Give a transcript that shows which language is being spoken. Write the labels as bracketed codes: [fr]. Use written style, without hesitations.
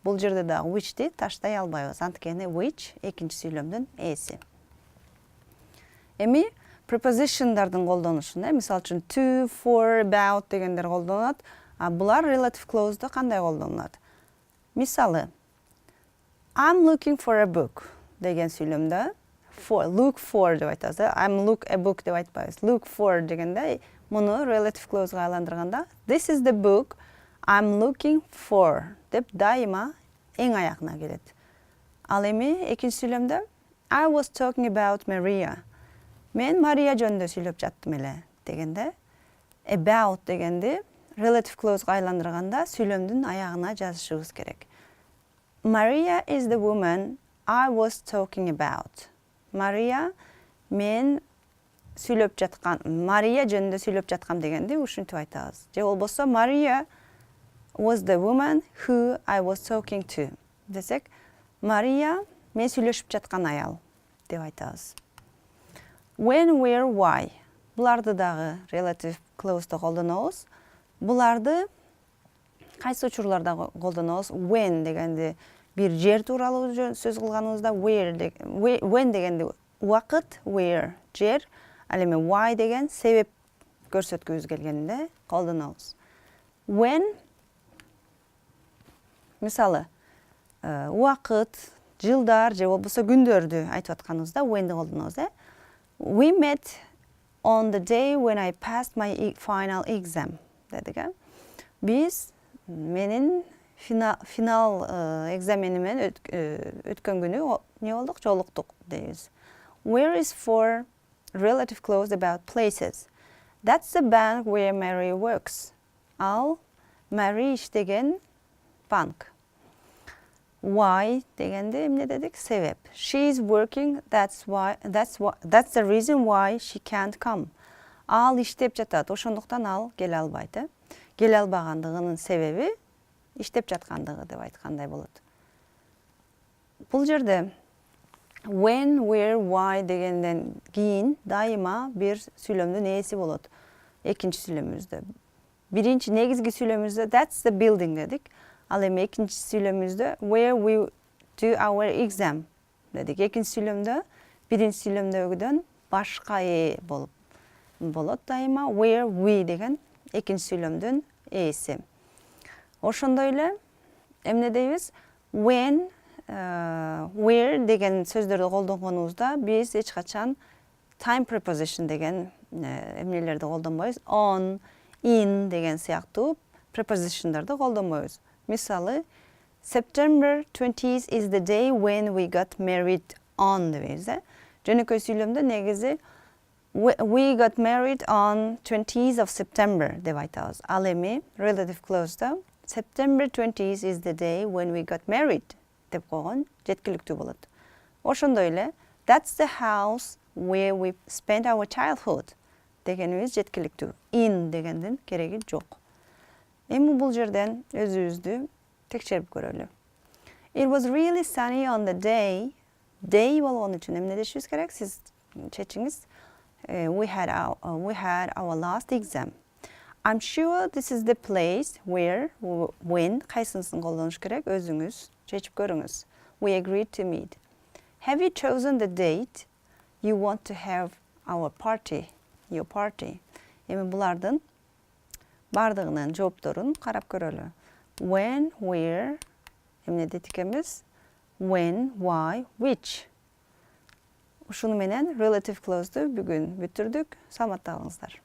[ky] Бул жерде да which'ти таштай албайбыз. Анткени which экинчи сүйлөмдүн ээси. Эми prepositionдардын колдонушунда, мисалы үчүн to, for, about дегендер колдонулат. Булар relative clause'да кандай колдонулат? Мисалы, [en] I'm looking for a book [ky] деген сүйлөмдө [en] look for [ky] деп айтабыз. [en] I'm look a book [ky] деп айтпайбыз. Look for дегенде муну relative clause'га айландырганда [en] this is the book I'm looking for [ky] деп дайыма эң аягына келет. Ал эми экинчи сүйлөмдө [en] I was talking about Maria. [ky] Мен Мария жөнүндө сүйлөп жаттым эле дегенде about дегенди relative clause'га айландырганда сүйлөмдүн аягына жазышыбыз керек. [en] Maria is the woman I was talking about. [ky] Maria мен сүйлөп жаткан, Мария жөнүндө сүйлөп жаткам дегенди ушинтип айтабыз. Же болбосо [en] Maria was the woman who I was talking to [ky] десек, Мария мен сүйлөшүп жаткан аял деп айтабыз. [en] When, where, why. [ky] Буларды дагы relative clause'да колдонобуз. Буларды кайсы учурларда колдонобуз? When дегенди бир жер тууралуу сөз кылганыбызда, when дегенди убакыт, where жер, ал эми why деген себеп көрсөткүбүз келгенде колдонобуз. When мисалы убакыт, жылдар же болбосо күндөрдү айтып атканыбызда whenди колдонобуз. [en] We met on the day when I passed my final exam. [ky] Дедик. Биз менин финал экзаменимен өткөн күнү не болдук? Жолуктук дейбиз. [en] Where is for relative clause about places. That's the bank where Mary works. [ky] Ал Mary иштеген банк. Why дегенде эмне дедик? Себеп. [en] She is working, that's the reason why she can't come. [ky] Ал иштеп жатат, ошондуктан ал келе албайт. Келе албагандыгынын себеби иштеп жаткандыгы деп айткандай болот. Бул жерде when, where, why дегенден кийин дайыма бир сүйлөмдүн ээси болот. Экинчи сүйлөмүбүздө. Биринчи негизги сүйлөмүбүздө [en] that's the building [ky] дедик. Ал эми экинчи сүйлөмүбүздө [en] where we do our exam [ky] дедик. Экинчи сүйлөмдө биринчи сүйлөмдөгүдөн башка ээ болот дайыма where we деген экинчи сүйлөмдүн ээси. Ошондой эле эмне дейбиз? When where деген сөздөрдү колдонгонубузда биз эч качан time preposition деген эмнелерди колдонбойбуз. On, in деген сыяктуу prepositionдарды колдонбойбуз. [en] Мисалы, September 20th is the day when we got married on дебейбиз. [ky] Жөнөкөй сүйлөмдө негизи [en] we got married on 20th of September [ky] деп айтабыз. Ал эми relative clause'да [en] September 20th is the day when we got married [ky] деп койгон жеткиликтүү болот. Ошондой эле [en] that's the house where we spent our childhood [ky] дегенибиз жеткиликтүү. In дегендин кереги жок. Эми бул жерден өзүбүздү текшерип көрөлү. [en] It was really sunny on the day. [ky] Day болгон үчүн эмне дешибиз керек? Сиз чечиңиз. [en] We had our last exam. I'm sure this is the place where, when, [ky] кайсынысын колдонуш керек? Өзүңүз чечип көрүңүз. [en] We agreed to meet. Have you chosen the date you want to have our party? Your party. [ky] Эми булардын бардыгынын жоопторун карап көрөлү. When, where, эмне дейт экенбиз? [en] When, why, which. [ky] Ушуну менен relative clause'ду бүгүн бүтүрдүк. Саламатта калыңыздар.